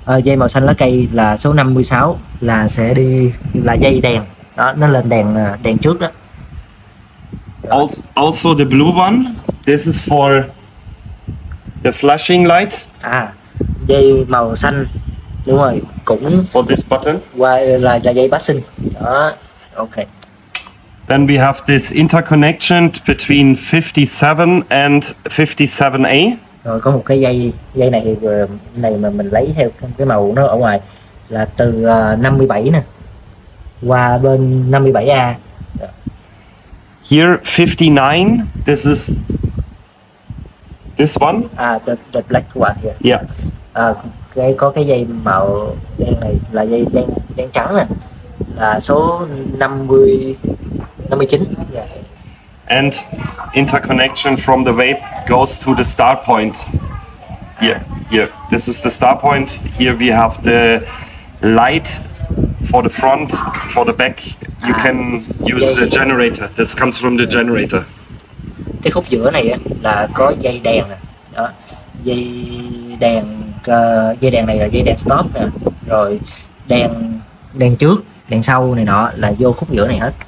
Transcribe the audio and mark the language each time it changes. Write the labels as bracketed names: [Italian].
[Vietnamese] Dây màu xanh lá cây là số 56 là sẽ đi là dây đèn đó, nó lên đèn trước đó. [English] Also the blue one. This is for the flashing light. [Vietnamese] Dây màu xanh, đúng rồi, cũng [English] for this button. [Vietnamese] qua là dây passing đó. Ok. [English] Then we have this interconnection between 57 and 57A. [Vietnamese] Rồi có một cái dây này mà mình lấy theo cái màu nó ở ngoài là từ 57 nè qua bên 57A. [English] Here 59, this is this one. The black one here. Yeah. [Vietnamese] Có cái dây màu đen này là dây đen trắng nè, là số 59. [English] Yeah. And interconnection from the vape goes to the start point. Here. This is the start point. Here we have the light for the front, for the back. You can use the generator. This comes from the generator. [Vietnamese] Cái khúc giữa này là có dây đèn nè. Đó. Dây đèn này là dây đèn stop nè. Rồi đèn trước, đèn sau này nọ là vô khúc giữa này hết.